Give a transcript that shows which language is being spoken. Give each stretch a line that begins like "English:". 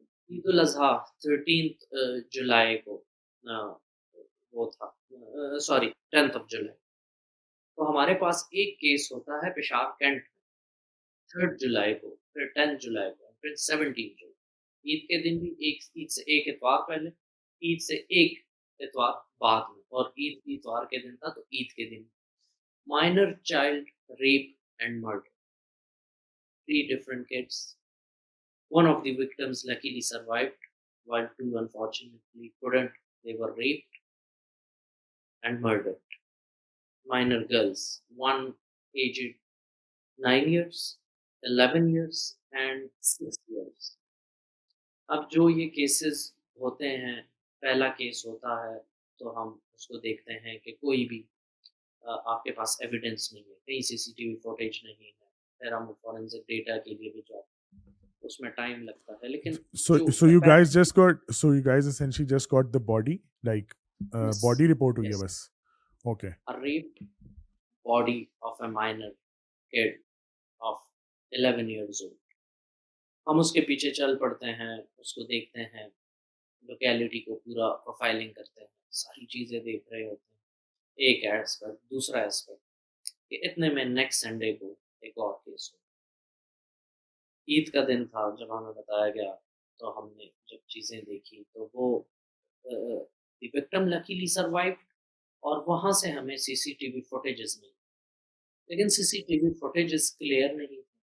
Urdu: عید الاضحیٰ 13 جولائی کو وہ تھا, 10 جولائی, تو ہمارے پاس ایک کیس ہوتا ہے پشاور کینٹ میں 3 جولائی کو, پھر 10 جولائی کو, پھر 17 جولائی. عید کے دن بھی عید سے ایک اتوار پہلے, عید سے ایک اتوار بعد میں, اور عید اتوار کے دن تھا تو عید کے دن minor child rape and murder.
English: 3 different kids. One of the victims luckily survived, while 2 unfortunately couldn't. They were raped and murdered. Minor girls, one aged 9 years, 11 years and 6 years.
Urdu: اب جو یہ کیسز ہوتے ہیں, پہلا کیس ہوتا ہے تو ہم اس کو دیکھتے ہیں کہ کوئی بھی آپ کے پاس ایویڈنس نہیں ہے, کہیں CCTV فوٹیج نہیں ہے, پھر ہم فورینسک ڈیٹا کے لیے بھی جاتے ہیں, اس میں ٹائم لگتا ہے. لیکن جو
English: So you guys essentially just got the body, like body report
Urdu: ہوئی ہے بس.
English: Okay. A raped body of a minor kid of 11 years old.
Urdu: ہم اس کے پیچھے چل پڑتے ہیں, اس کو دیکھتے ہیں, لوکیلٹی کو پورا پروفائلنگ کرتے ہیں, ساری چیزیں دیکھ رہے ہوتے ہیں. ایک ایسپیکٹ, دوسرا ایسپیکٹ کہ اتنے میں نیکسٹ سنڈے کو ایک اور کیس ہو. عید کا دن تھا جب ہمیں بتایا گیا, تو ہم نے جب چیزیں دیکھی تو وہ وکٹم لکیلی سروائیو, اور وہاں سے ہمیں CCTV فوٹیجز ملی, لیکن CCTV فوٹیجز کلیئر نہیں تھے.